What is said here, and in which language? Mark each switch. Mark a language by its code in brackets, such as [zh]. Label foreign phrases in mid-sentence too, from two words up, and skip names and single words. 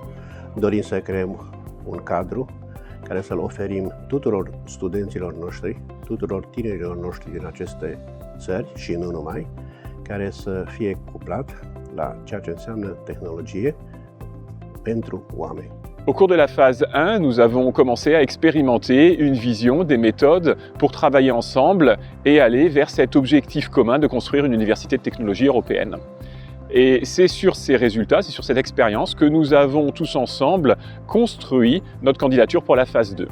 [ro] Dorim să creăm un cadru care să-l oferim tuturor studenților noștri, tuturor tinerilor noștri din aceste țări și nu numai, care să fie cuplat la ceea ce înseamnă tehnologie pentru oameni. [fr] Au cours de la phase 1, nous avons commencé à expérimenter une vision, des méthodes pour travailler ensemble et aller vers cet objectif commun de construire une université de technologie européenne. Et c'est sur ces résultats, c'est sur cette expérience que nous avons tous ensemble construit notre candidature pour la phase 2.